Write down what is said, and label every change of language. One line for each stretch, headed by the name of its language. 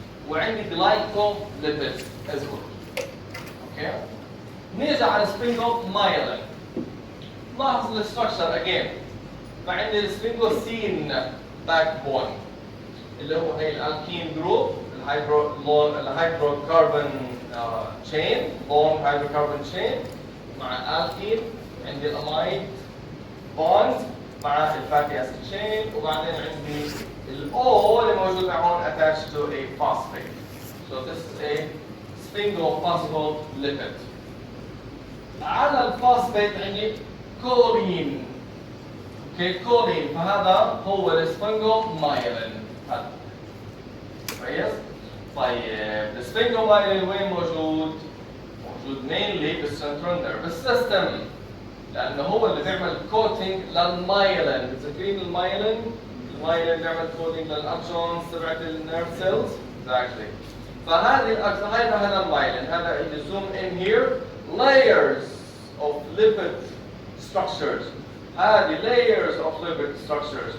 English: وعندي glycolipids as well.
Arabic: اوكي؟ نيجي على sphingomyelin. لاحظ الستراكشر again. فعندي السفنجوسين باك بون اللي هو هي الالكين جروب، الهيدروكربون تشين، لون هيدروكربون تشين مع الالكين. عندي الامايد بوند مع الفاتي اسيد تشين، وبعدين عندي الاو اللي موجود هون
English: attached to a phosphate. So this is a sphingophospholipid.
Arabic: على الفوسفيت عندي كولين. اوكي كولين، فهذا هو السفنجومايلين. هذا كويس؟ طيب السفنجومايلين وين موجود؟ موجود mainly بالسنترال نيرفس سيستم، لانه هو اللي بيعمل كوتنج للمايلين. بتذكرين المايلين؟ المايلين بيعمل كوتنج للاكسونز تبعت النيرف سيلز.
English: exactly.
Arabic: فهذه هذا المايلين، هذا اللي
English: zoom in here layers of lipid structures. هذه layers of lipid structures.